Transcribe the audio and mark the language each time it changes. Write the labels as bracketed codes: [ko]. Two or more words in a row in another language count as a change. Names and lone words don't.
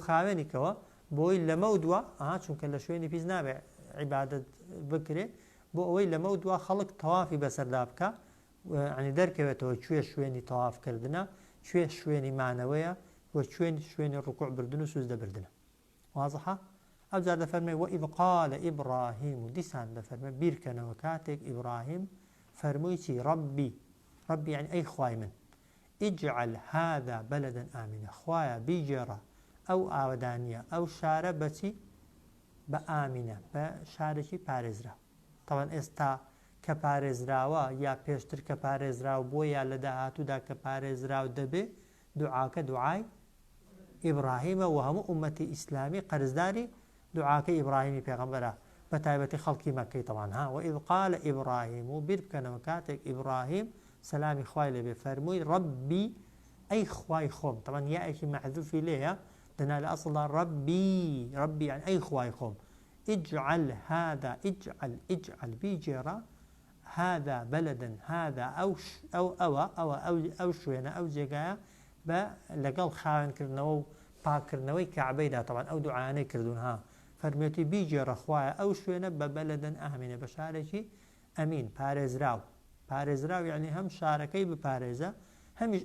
[ckb] خاوێنیکەوە بۆی لەمە دووە چونکە لە شوێنی پیس نابێ عیبادەت بکرێ بۆ ئەوەی لەمە دووە خەڵک تەوافی بەسەردا بکە عنی دەرکەوێتەوە کوێ شوێنی تەوافکردنە کوێ شوێنی مانەوەیە و شوێنی ڕکوع بردن و سوزدە بردنە وازەحە ئەو جار دەفەرمێ [ar] وئذ قال ئیبراهیم [ckb] و دیسان دەفەرمێ بیرکەنەوە کاتێک ئیبراهیم فەرمووی چی ڕەبی یعنی ئەی خوای من [ar] اجعل هذا بلدا آمنا [ckb] خوایە بیجێڕە ئەو ئاودانیە ئەو شارە بەچی بە ئامینە بە شارێکی پارێزرا تەوان ئێستا کە پارێزراوە یا پێشتر کە پارێزراو بۆ یا لە داهاتوودا کە پارێزراو دەبێ دوعاکە دوعای ئیبراهیمە و هەموو ئومەتی ئیسلامی قەرزداری دوعاکە ئیبراهیمی پێغەمبەرە بە تایبەتی خەڵکی مەکەی تەوان [ar] وئذ قال ئیبراهیم [ckb] و بیر بکەنەوە کاتێک ئیبراهیم سەلامی خوای لێبێ فەرمووی ڕەبی ئەی خوای خۆم تەوان یائێکی مەحذوفی لێیە دەنا لە ئەسڵدا ڕەبی یعنی ئەی خوای خۆم [ar] اجعل هذا [ckb] اجعل بیجێڕە [ar] هذا بلدا هذا [ckb] ئەو شوێنە ئەو جێگایە بە لەگەڵ خاوێنکردنەوە و پاکردنەوەی کەعبەیدا تەوان ئەو دوعانەی کردوون فەرمێتی بیجێڕە خوایە ئەو شوێنە بە [ar] بەلەدەن ئامینە [ckb] بە شارێکی ئەمین پارێزراو یعنی هەم شارەکەی بپارێزە هەمیش